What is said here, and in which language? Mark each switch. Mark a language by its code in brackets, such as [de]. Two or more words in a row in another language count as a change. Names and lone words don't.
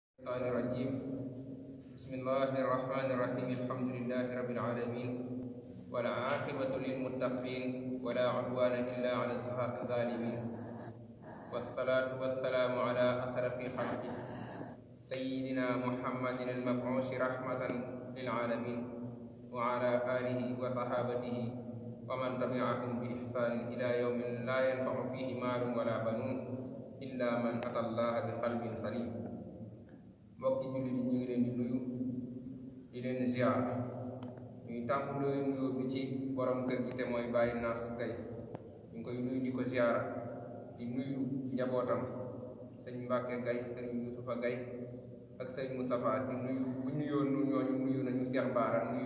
[ar] الشيطان الرجيم بسم الله الرحمن الرحيم الحمد لله رب العالمين والعاقبة للمتقين ولا عدوان إلا على الظالمين والصلاة والسلام على أشرف الخلق سيدنا محمد المبعوث رحمة للعالمين وعلى آله وصحابته ومن تبعهم بإحسان إلى يوم لا ينفع فيه مال ولا بنون إلا من أتى الله بقلب سليم. [wo] mbokki jullit yi ñu ngi leen di nuyu di leen ziar ñuy tàmbalee nuyoo bi ci borom kër gi te mooy Baye Nass Gaye ñu ngi koy nuyu di ko ziar di nuyu njabootam sëñ Mbacke Gaye sëñ Youssoufa Gaye ak sëñ Moustapha di nuyu bu nuyoo ñooñu nuyu nañu Cheikh Bara nuyu